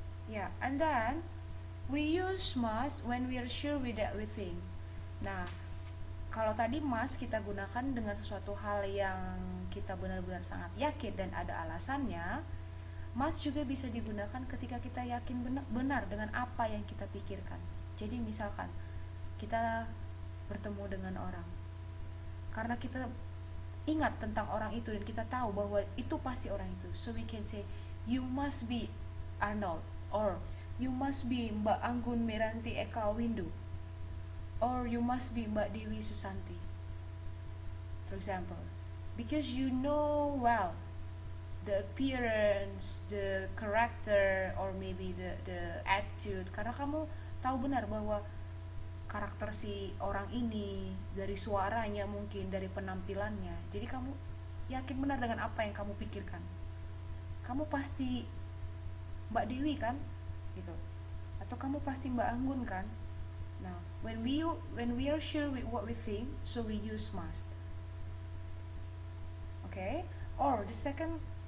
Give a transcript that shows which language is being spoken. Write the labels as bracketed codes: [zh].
[en] Yeah, and then we use must when we are sure with that we think. [id] Nah, kalau tadi must kita gunakan dengan sesuatu hal yang kita benar-benar sangat yakin dan ada alasannya, must juga bisa digunakan ketika kita yakin benar dengan apa yang kita pikirkan. Jadi misalkan kita bertemu dengan orang, karena kita ingat tentang orang itu dan kita tahu bahwa itu pasti orang itu, [en] so we can say you must be Arnold, or you must be Mbak Anggun Meranti Eka Windu, or you must be Mbak Dewi Susanti, [id] for example, because you know well the appearance, the character, or maybe the attitude, karena kamu tahu benar bahwa karakter si orang ini dari suaranya, mungkin dari penampilannya, jadi kamu yakin benar dengan apa yang kamu pikirkan. Kamu pasti Mbak Dewi kan, gitu. Atau kamu pasti Mbak Anggun kan. [en] Nah, when we are sure with what we think, so we use must. Okay? Or the second